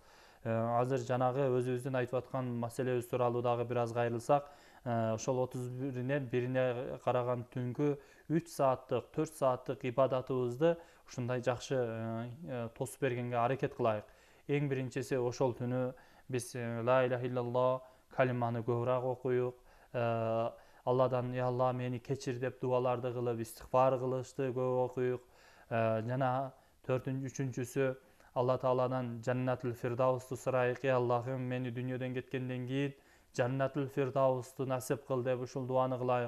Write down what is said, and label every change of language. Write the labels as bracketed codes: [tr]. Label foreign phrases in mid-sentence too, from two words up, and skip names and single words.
[ky] Азыр жанагы өзүбүздүн айтып аткан маселебиз тууралуу дагы бир аз кайрылсак, ошол 31-бирине караган түнкү 3 сааттык, 4 сааттык ибадатыбызды ушундай жакшы тосуп бергенге аракет кылайык. Эң биринчиси, ошол түнү биз [ar] لا إله إلا الله [ky] калиманы көбүрөөк окуюк. Алладан Алла мени кечир деп дуаларды кылып, истигфар кылышты көп окуюк. Жана үчүнчүсү, Алла Тааладан Жаннатул Фирдаусту сурайык. Аллахым, мени дүйнөдөн кеткенден кийин Жаннатул Фирдаусту насип кыл деп ушул дуаны кылайык.